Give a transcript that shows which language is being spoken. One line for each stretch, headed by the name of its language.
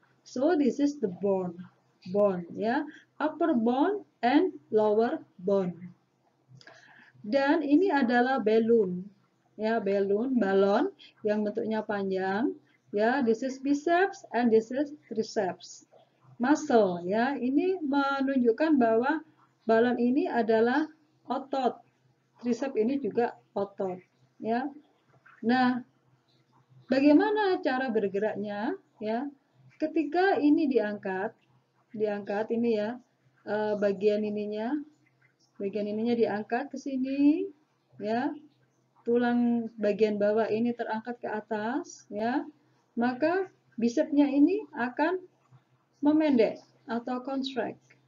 English: So this is the bone, ya, upper bone and lower bone.
Indonesian: Dan ini adalah balloon, ya, balon yang bentuknya panjang, ya.
English: This is biceps and this is triceps.
Indonesian: Muscle, ya, ini menunjukkan bahwa balon ini adalah otot, triceps ini juga otot, ya. Nah, bagaimana cara bergeraknya? Ya, ketika ini diangkat ini ya, bagian ininya diangkat ke sini, ya, tulang bagian bawah ini terangkat ke atas, ya, maka bicepsnya ini akan memendek atau contract.